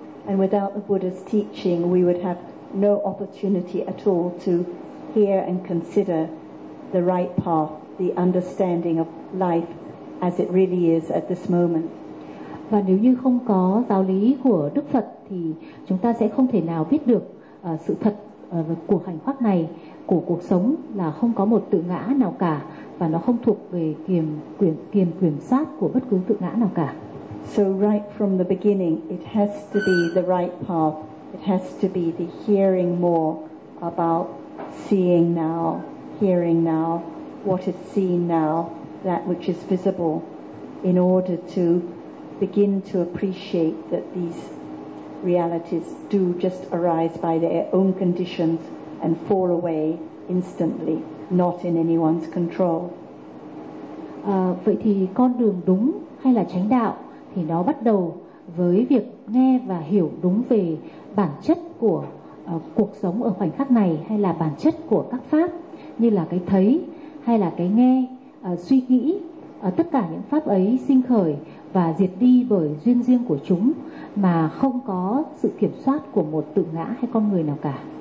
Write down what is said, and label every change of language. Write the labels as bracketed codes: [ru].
[en] And without the Buddha's teaching, we would have no opportunity at all to hear and consider the right path, the understanding of life as it really is at this moment. [vi] Và nếu như không có giáo lý của Đức Phật thì chúng ta sẽ không thể nào biết được sự thật của hành pháp này, của cuộc sống là không có một tự ngã nào cả và nó không thuộc về kiểm soát của bất cứ tự ngã nào cả. [en] So right from the beginning, it has to be the right path. It has to be the hearing more about seeing now, hearing now, what is seen now, that which is visible, in order to begin to appreciate that these realities do just arise by their own conditions and fall away instantly, not in anyone's control. [vi] Vậy thì con đường đúng hay là chánh đạo thì nó bắt đầu với việc nghe và hiểu đúng về bản chất của cuộc sống ở khoảnh khắc này, hay là bản chất của các pháp như là cái thấy hay là cái nghe, suy nghĩ, tất cả những pháp ấy sinh khởi và diệt đi bởi duyên riêng của chúng mà không có sự kiểm soát của một tự ngã hay con người nào cả.